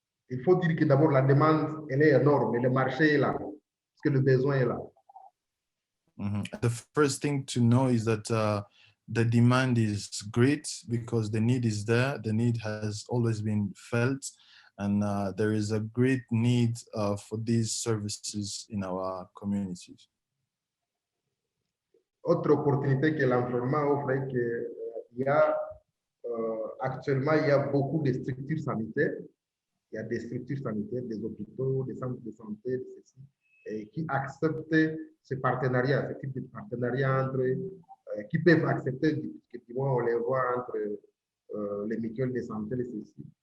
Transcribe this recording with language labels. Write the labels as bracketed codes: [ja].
[fr] Il faut dire que d'abord la demande elle est énorme, le marché est là, parce que le besoin est là. [en] The first thing to know is that the demand is great because the need is there. The need has always been felt, and there is a great need for these services in our communities. [fr] Autre opportunité que l'environnement offre est qu'il il y a actuellement, il y a beaucoup de structures sanitaires. Il y a des structures sanitaires, des hôpitaux, des centres de santé, de ceci, et qui acceptent ce partenariat, ce type de partenariat entre, qui peuvent accepter, effectivement, on les voit entre les mutuelles de santé, et ceci.